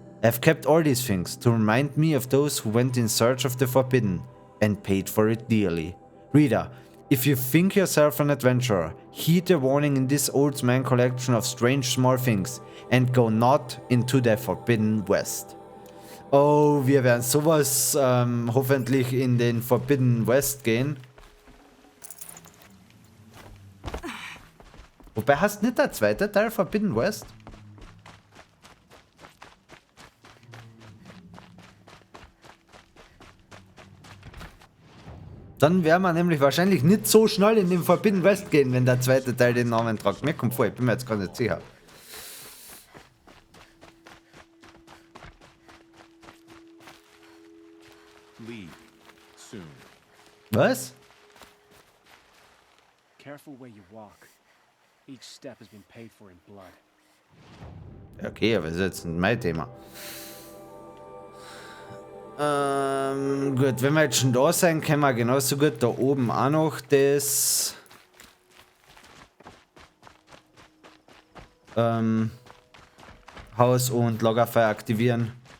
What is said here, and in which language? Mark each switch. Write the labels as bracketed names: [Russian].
[English] I have kept all these things to remind me of those who went in search of the forbidden, and paid for it dearly. Reader, if you think yourself an adventurer, heed the warning in this old man collection of strange small things, and go not into the Forbidden West. [German] Oh, wir werden sowas hoffentlich in den Forbidden West gehen. Wobei hast nicht der zweite Teil Forbidden West? Dann werden wir nämlich wahrscheinlich nicht so schnell in den Forbidden West gehen, wenn der zweite Teil den Namen tragt. Mir kommt vor, ich bin mir jetzt gar nicht sicher. [English] Leave soon. [German] Was? [English] Careful where you walk. Each step has been paid for in blood. [German] Okay, aber das ist jetzt nicht mein Thema. Gut, wenn wir jetzt schon da sein, können wir genauso gut da oben auch noch das Haus und Lagerfeuer aktivieren.